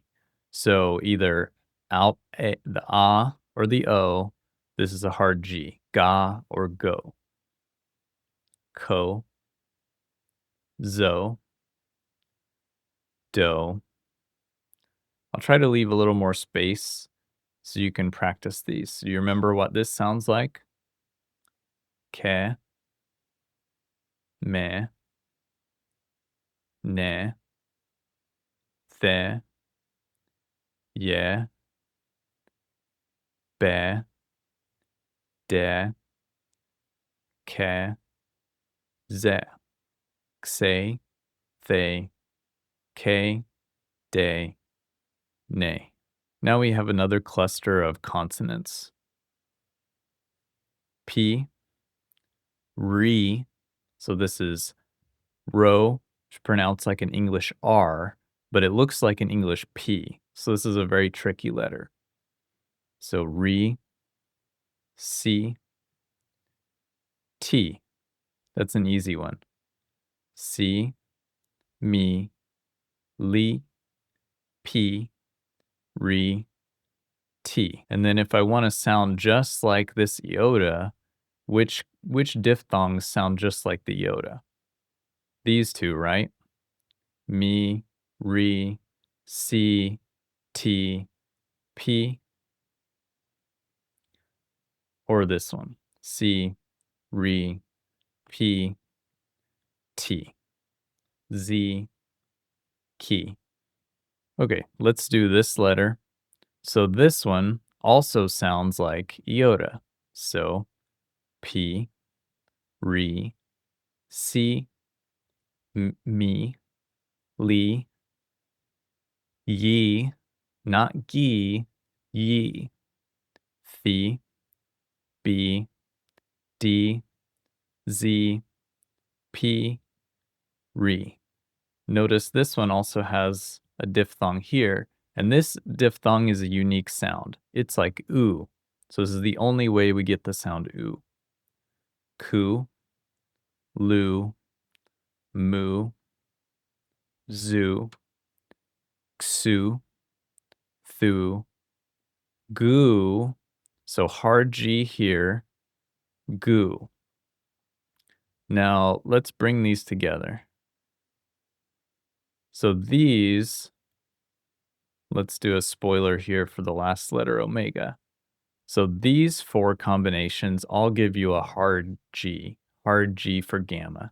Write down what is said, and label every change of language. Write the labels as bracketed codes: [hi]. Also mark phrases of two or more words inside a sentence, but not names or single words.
[en] So either out the ah or the O, this is a hard G. Ga or go. Ko, zo, do. I'll try to leave a little more space so you can practice these. So you remember what this sounds like? Ke, me, ne, the, ye, be, de, ke, ze, xe, the, ke, de, ne. Now we have another cluster of consonants. P, re, so this is ro, which is pronounced like an English R, but it looks like an English P. So this is a very tricky letter. So re, si, T. That's an easy one. Si, mi, li, p, re, t. And then if I want to sound just like this iota, which diphthongs sound just like the iota? These two, right? Mi, re, si, t, p. Or this one. Si, re, p, t. Z, ki. Okay, let's do this letter. So this one also sounds like iota. So P, re, si, mi, li, yi, not gi, yi, thi, b, d, z, p, re. Notice this one also has a diphthong here, and this diphthong is a unique sound. It's like oo. So this is the only way we get the sound oo. Ku, lu, mu, zu, xu, thu, gu. So hard G here, gu. Now let's bring these together. So these, let's do a spoiler here for the last letter omega. So these four combinations all give you a hard G for gamma.